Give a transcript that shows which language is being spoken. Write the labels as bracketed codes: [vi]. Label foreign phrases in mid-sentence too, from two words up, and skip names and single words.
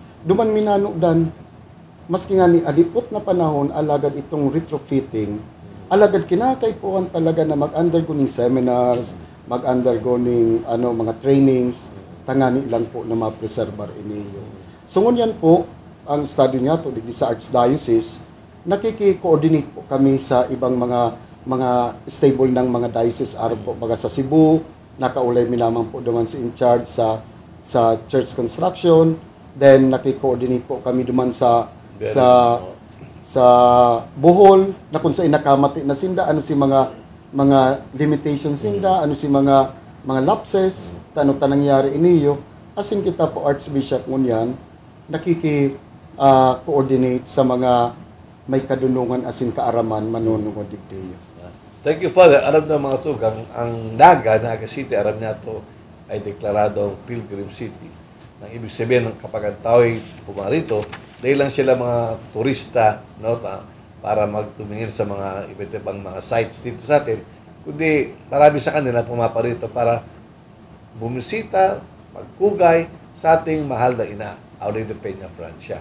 [bik] Duman minanodan maski nga ni alipot na panahon alagad itong retrofitting, alagad kinakaipuan talaga na mag-undergo ng seminars, mag-undergo ng mga trainings, tangani lang po na ma-preserbar iniyo. So ngunyan po, ang study niya to di sa Archdiocese, nakiki-coordinate po kami sa ibang mga stable ng mga diocese araw po baga sa Cebu, nakaulay mi lamang po duman si [en] in charge [bik] sa [en] church construction, [bik] then nakiki-coordinate po kami duman sa Bohol na kung saan nakamati na sinda ano si mga limitations sinda ano si mga lapses tanong nangyari iniyo asin kita po Archbishop ngunyan coordinate sa mga may kadunungan asin kaaraman manunungod digdeyo. [en] Thank you, Father. [bik] Aram na mga tugang, ang Naga City, aram niya to ay deklaradong Pilgrim City. [tl] Nang ibig sabihin, kapag ang tao'y pumarito, dahil lang sila mga turista para magtumingin sa mga iba't ibang mga sites dito sa atin, kundi marami sa kanila pumaparito para bumisita, magkugay sa ating mahal na ina, Aurelio Peña Francia.